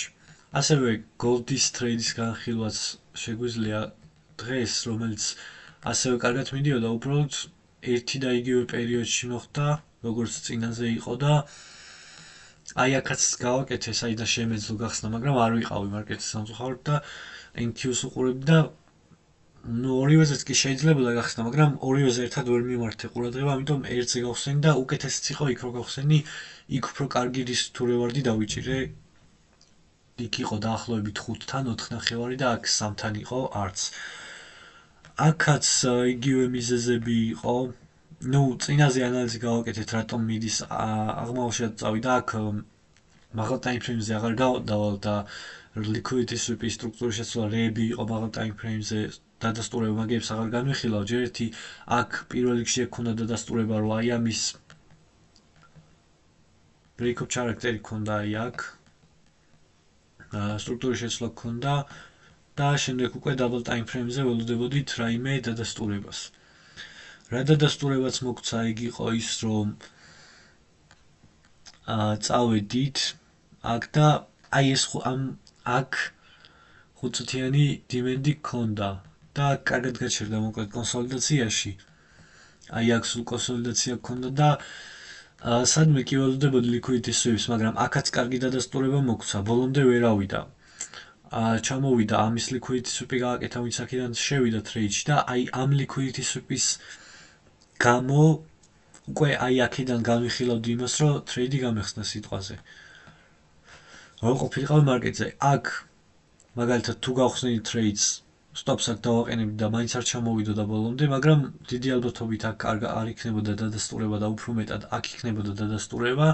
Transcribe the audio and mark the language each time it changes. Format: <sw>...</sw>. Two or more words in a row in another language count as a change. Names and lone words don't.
<ka>ასევე გოლდის ტრეიდის განხილვაც შეგვიძლია დღეს, რომელიც ასევე კარგად მიდიოდა, უბრალოდ ერთი და იგივე პერიოდში მოხდა, როგორც წინაზე იყო და აი აქაც გავაკეთე, საიდან შემეძლო გახსნა, მაგრამ არ ვიყავი მარკეტის სამწუხაროდ და NQ-ს უყურებდი და ორივეზეც კი შეიძლება გახსნა, მაგრამ ორივეზე ერთად ვერ მიმართე ყურადღება, ამიტომ ერთზე გავხსენი და უკეთესიც იყო იქ რო გავხსენი, იქ უფრო კარგი რისკ თუ რევარდი დავიჭირე. იქ იყო დაახლოებით 5-თან 4.5 და აქ 3-თან იყო არც. აქაც იგივე მიზეზები იყო. წინაზე ანალიზი გავაკეთეთ, რატომ მიდის აღმავლობაში წავიდა, აქ მაღალ</ka> <en>time frame-</en> <ka>ზე აღარ გავდავალ და</ka> <en>liquidity sweep-</en> <ka>ის სტრუქტურის შეცვლა რეები იყო მაღალ</ka> <en>time frame-</en> <ka>ზე დადასტურება მაგებს აღარ განვიხილავ. ჯერ ერთი აქ პირველ რიგში ექონდა დადასტურება, რომ აი ამის break-up ჩარაქტერი ქონდა აი აქ. სტრუქტურის შეცვლა ქონდა და შემდეგ უკვე</ka> <en>double time frame-</en> <ka>ზე ველოდებოდით რაიმე დადასტურებას. რა დადასტურებაც მოგცა, იგი იყო ის, რომ წავედით აქ და აი ეს აქ 5 წუთიანი დიმენდი ქონდა და კარგად გაჩერდა მოკლედ კონსოლიდაციაში. აი აქ სულ კონსოლიდაცია ქონდა და სადმე კი ველოდებოდი</ka> <en>liquidity sweep-</en> <ka>ს, მაგრამ აქაც კარგი დადასტურება მოგცა, ბოლომდე ვერ ავიდა. ჩამოვიდა ამის</ka> <en>liquidity sweep-</en> <ka>ი გააკეთა, ვინც აქედან შევიდა ტრეიდში და აი ამ</ka> <en>liquidity sweep-</en> <ka>ის გამო უკვე აი აქედან განვიხილავდი იმას, რომ ტრეიდი გამეხსნა სიტყვაზე. რო ყოფილიყავი მარკეტზე, აქ მაგალითად თუ გავხსნით ტრეიდს სტოპს აქ დავაყენებდი და მაინც არ ჩამოვიდოდა ბოლომდე, მაგრამ დიდი ალბათობით აქ არ იქნებოდა დადასტურება და უფრო მეტად აქ იქნებოდა დადასტურება.</ka>